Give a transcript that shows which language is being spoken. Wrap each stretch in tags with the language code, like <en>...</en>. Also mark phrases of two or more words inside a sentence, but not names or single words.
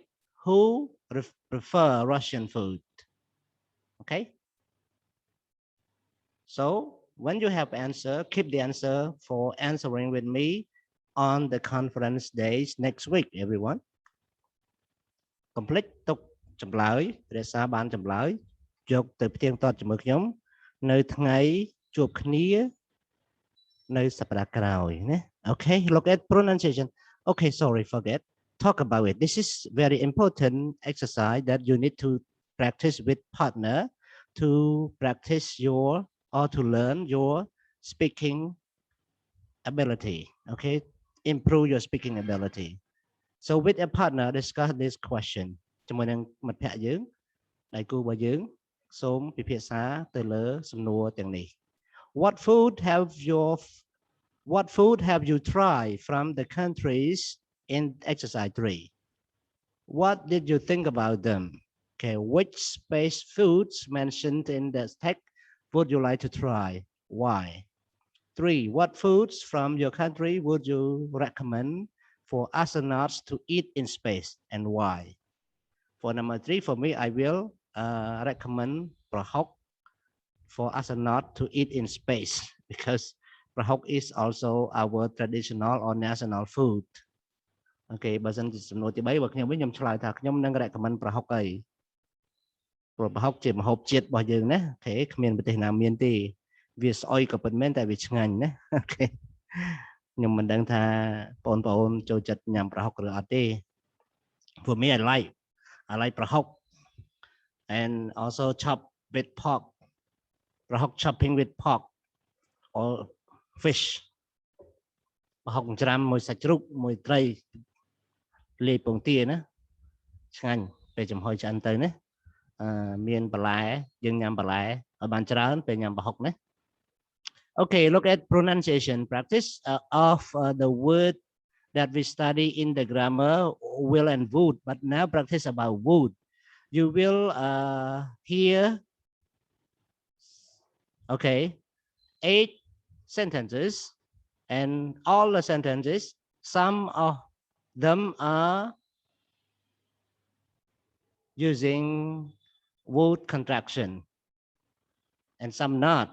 <en>Who prefer Russian food? Okay. So when you have answer, keep the answer for answering with me on the conference days next week, everyone.</en> <km>Complete ទុកចម្លើយរក្សាបានចម្លើយយកទៅផ្ទៀងផ្ទាត់ជាមួយខ្ញុំនៅថ្ងៃជួបគ្នានៅសប្តាហ៍ក្រោយណា</km> <en>Okay, look at pronunciation. Okay, sorry, forget. Talk about it. This is very important exercise that you need to practice with partner to practice your or to learn your speaking ability. Okay, improve your speaking ability. So with a partner, discuss this question.</en> <km>ជាមួយនឹងមិត្តភ័ក្តិយើងដៃគូរបស់យើងសូមពិភាក្សាទៅលើសំណួរទាំងនេះ</km> <en>What food have you tried from the countries in exercise 3? What did you think about them? Okay, which space foods mentioned in the text would you like to try? Why? 3. What foods from your country would you recommend for astronauts to eat in space and why? For number 3, for me, I will recommend prahok for astronauts to eat in space because prahok is also our traditional or national food.</en> <km>Okay, បើសិនជាសំណួរទី3របស់ខ្ញុំវិញខ្ញុំឆ្លើយថាខ្ញុំនឹង recommend ប្រហុកអីព្រោះប្រហុកជាម្ហូបជាតិរបស់យើងណាអូខេគ្មានប្រទេសណាមានទេ វាស្អុយក៏ពិតមែនតែវាឆ្ងាញ់ណាអូខេខ្ញុំមិនដឹងថាបងប្អូនចូលចិត្តញ៉ាំប្រហុកឬអត់ទេ</km> <en>For me I like ប្រហុក and also chop with pork ប្រហុក chopping with pork or fish</en> <km>ប្រហុកច្រាំមួយសាច់ជ្រូកមួយត្រីលាយពងទាណាឆ្ងាញ់ពេលចំហុយឆ្អិនទៅណាមានបន្លែយើងញ៉ាំបន្លែឲ្យបានច្រើនពេលញ៉ាំប្រហុកណា</km> <en>Okay, look at pronunciation practice of the word that we study in the grammar will and would, but now practice about would. You will hear okay 8 sentences and all the sentences some of them are using would contraction and some not.</en>